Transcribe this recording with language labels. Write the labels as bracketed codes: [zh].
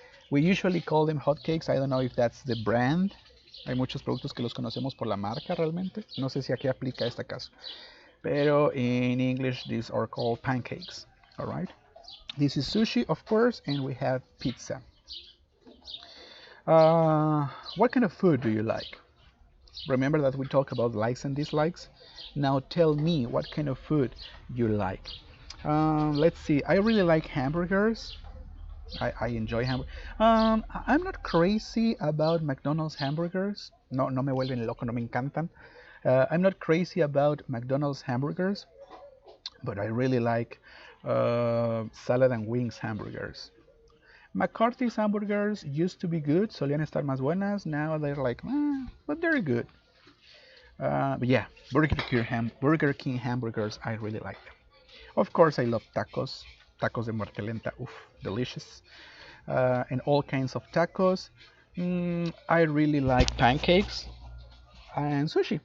[en] We usually call them hot cakes. I don't know if that's the brand. [es] Hay muchos productos que los conocemos por la marca realmente. No sé si aquí aplica este caso. [en] Pero in English, these are called pancakes. All right. This is sushi, of course, and we have pizza. What kind of food do you like? Remember that we talk about likes and dislikes? Now tell me what kind of food you like. Let's see. I really like hamburgers. I enjoy hamburgers. I'm not crazy about McDonald's hamburgers. [es] No, no me vuelven loco, no me encantan. [en] I'm not crazy about McDonald's hamburgers, but I really like salad and wings hamburgers. McCarthy's hamburgers used to be good, [es] solían estar más buenas. [en] Now they're like, but they're good. But yeah, Burger King hamburgers, I really like them. Of course, I love tacos. [es] Tacos de muerte lenta, [en] oof, delicious. And all kinds of tacos. I really like pancakes and sushi.